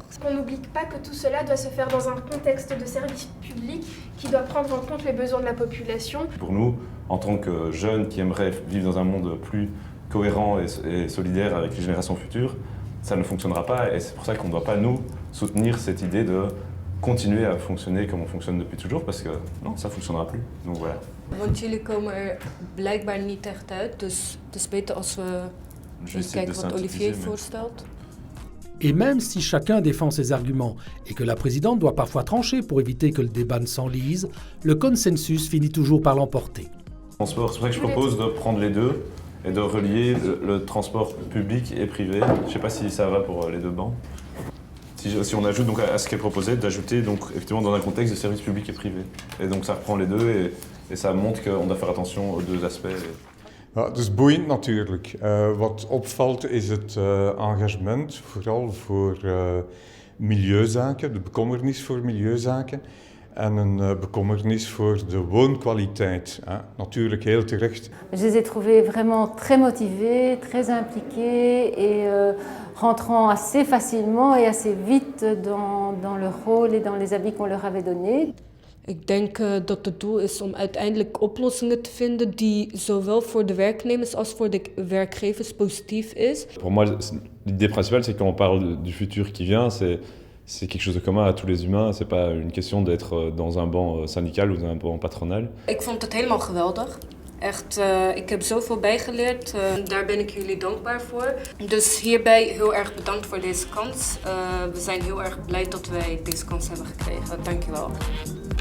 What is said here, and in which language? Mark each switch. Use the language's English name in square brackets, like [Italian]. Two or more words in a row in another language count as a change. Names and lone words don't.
[French] On n'oublie pas que tout cela doit se faire dans un contexte de service public qui doit prendre en compte les besoins de la population. Pour nous, en tant que jeunes qui aimeraient vivre dans un monde plus cohérent et solidaire avec les générations futures, ça ne fonctionnera pas et c'est pour ça qu'on ne doit pas, nous, soutenir cette idée de continuer à fonctionner comme on fonctionne depuis toujours parce que non, ça ne fonctionnera plus. Donc voilà. [Dutch] Want jullie komen blijkbaar niet echt uit, dus het is beter als we even kijken wat Olivier voorstelt. [French] Et même si chacun défend ses arguments et que la présidente doit parfois trancher pour éviter que le débat ne s'enlise, le consensus finit toujours par l'emporter. Transport, c'est pour ça que je propose de prendre les deux et de relier le transport public et privé. Je ne sais pas si ça va pour les deux bancs. Si on ajoute donc à ce qui est proposé, d'ajouter donc effectivement dans un contexte de service public et privé. Et donc ça reprend les deux et ça montre qu'on doit faire attention aux deux aspects. [Dutch] Ja, het is boeiend natuurlijk. Wat opvalt is het engagement, vooral voor milieuzaken, de bekommernis voor milieuzaken en een bekommernis voor de woonkwaliteit. Natuurlijk heel terecht. [French] Je les ai trouvés vraiment très motivés, très impliqués et rentrant assez facilement et assez vite dans leur rôle et dans les habits qu'on leur avait donnés. [Dutch] Ik denk dat het doel is om uiteindelijk oplossingen te vinden die zowel voor de werknemers als voor de werkgevers positief is. [French] Pour moi, l'idée principale, c'est quand on parle du futur qui vient, c'est quelque chose de commun à tous les humains. C'est pas une question d'être dans un banc syndical ou dans un banc patronal. [Dutch] Ik vond het helemaal geweldig. Echt, ik heb zoveel bijgeleerd. Daar ben ik jullie dankbaar voor. Dus hierbij heel erg bedankt voor deze kans. We zijn heel erg blij dat wij deze kans hebben gekregen. Dankjewel.